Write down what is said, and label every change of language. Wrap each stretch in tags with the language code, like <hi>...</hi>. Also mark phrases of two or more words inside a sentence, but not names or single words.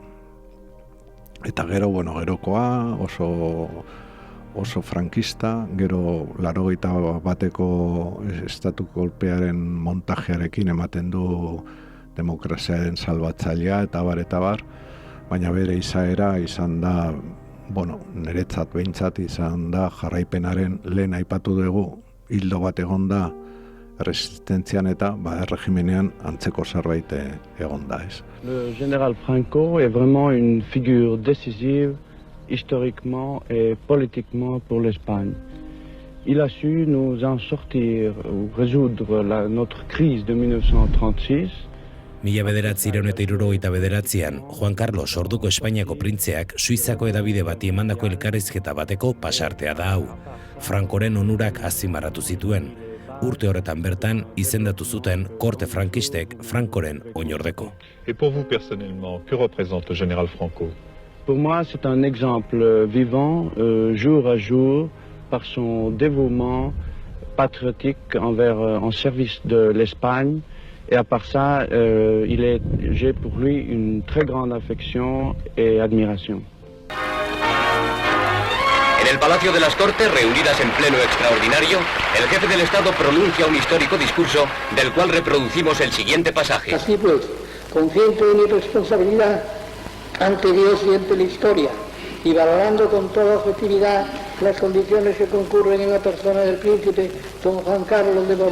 <eu>Eta gero, gerokoa oso frankista, gero 81 estatu kolpearen montajearekin ematen du demokraziaren salbatzailea eta bar, baina bere izaera izan da, niretzat behintzat izan da jarraipenaren lehen aipatu dugu hildo bat egon da resistentzian eta erregimenean antzeko zerbait egon da, ez.</eu> <fr>Le général Franco est vraiment une figure décisive historiquement et politiquement pour l'Espagne. Il a su nous en sortir ou résoudre notre crise de 1936.</fr> <eu>1969an, Juan Carlos orduko Espainiako printzeak Suizako hedabide bati emandako elkarrizketa bateko pasartea da hau. Francoren onurak azpimarratu zituen. Urte horretan bertan izendatu zuten korte frankistek Francoren oinordeko.</eu> <fr>Et pour vous personnellement, que représente le général Franco? Pour moi, c'est un exemple vivant, jour à jour, par son dévouement patriotique en service de l'Espagne. Et à part ça, j'ai pour lui une très grande affection et admiración.</fr> <es>En el Palacio de las Cortes, reunidas en pleno extraordinario, el jefe del Estado pronuncia un histórico discurso del cual reproducimos el siguiente pasaje. Así pues, consciente de mi responsabilidad ante Dios y ante la historia, y valorando con toda objetividad las condiciones que concurren en la persona del príncipe don Juan Carlos de Borbón</es>